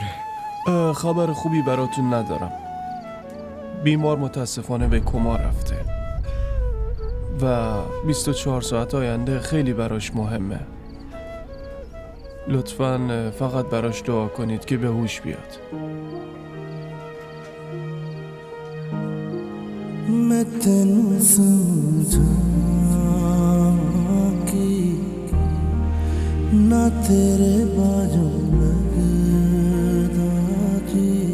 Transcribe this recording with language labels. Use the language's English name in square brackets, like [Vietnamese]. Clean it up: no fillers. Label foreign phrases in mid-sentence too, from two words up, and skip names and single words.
[Persian] خبر خوبی براتون ندارم. بیمار متاسفانه به کما رفته و 24 ساعت آینده خیلی براش مهمه. لطفاً فقط براش دعا کنید که به هوش بیاد. [Punjabi] ਮੈਂ ਤੈਨੂੰ ਸਮਝਾਂ ਕਿ ਨਾ ਤੇਰੇ ਬਾਜੋਂ ਲਗਦਾ ਜੀ